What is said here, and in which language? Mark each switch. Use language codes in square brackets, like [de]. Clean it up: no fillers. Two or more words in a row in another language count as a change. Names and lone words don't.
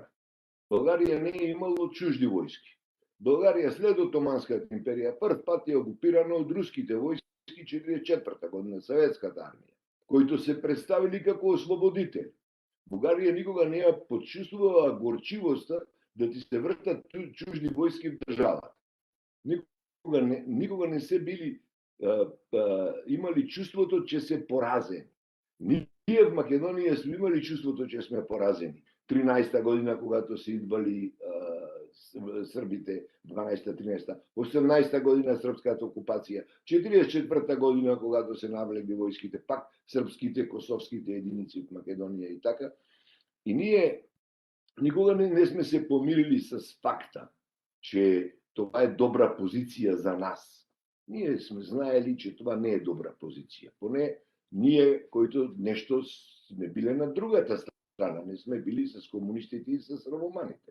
[mk] Българија не е имало чужди војски. Българија след Отоманската империја прв пат е окупирана од руските војски 1944 година, Советската армија, кои се представили како ослободители. Бугарија никога не ја почувствувала горчивоста да ти се вртат чужди војски в државата. Никога не се били имали чувството че се поразени. Ние в Македонија сме имали чувството че сме поразени. 13-та година когато се идвали србите, 12-та, 13-та, 18-та година српската окупација, 44-та година когато се навлегли војските, пак српските, косовските единици од Македонија и така. [bg] И ние никога не сме се помирили с факта, че това е добра позиција за нас. Ние сме знаели, че това не е добра позиција. Поне ние, които нешто сме биле на другата страна, не сме били с комунистите и с романите.